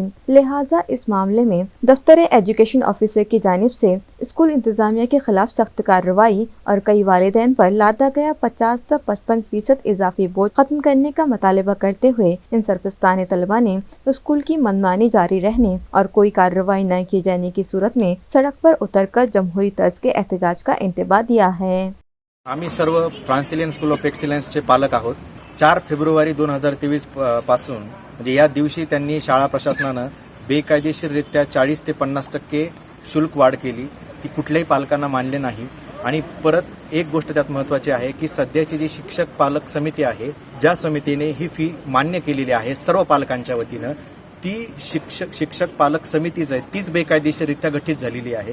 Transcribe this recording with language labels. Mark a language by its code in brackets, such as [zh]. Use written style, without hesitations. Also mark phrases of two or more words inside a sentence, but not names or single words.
[ur] لہٰذا اس معاملے میں دفتر ایجوکیشن آفیسر کی جانب سے اسکول انتظامیہ کے خلاف سخت کارروائی اور کئی والدین پر لادا گیا 50 سے 55% اضافی بوجھ ختم کرنے کا مطالبہ کرتے ہوئے ان سرپرستان طلبہ نے اسکول کی منمانی جاری رہنے اور کوئی کارروائی نہ کی جانے کی صورت میں سڑک پر اتر کر جمہوری طرز کے احتجاج کا انتباہ دیا ہے۔ [mr] आम्ही सर्व फ्रान्सिलियन स्कूल ऑफ एक्सिलन्सचे पालक आहोत। 4 फेब्रुवारी 2023 पासून म्हणजे या दिवशी त्यांनी शाळा प्रशासनानं बेकायदेशीररित्या 40 ते 50% शुल्क वाढ केली, ती कुठल्याही पालकांना मानले नाही। आणि परत एक गोष्ट त्यात महत्त्वाची आहे की सध्याची जी शिक्षक पालक समिती आहे, ज्या समितीने ही फी मान्य केलेली आहे सर्व पालकांच्या वतीनं, ती शिक्षक पालक समितीच आहे, तीच बेकायदेशीररित्या गठीत झालेली आहे।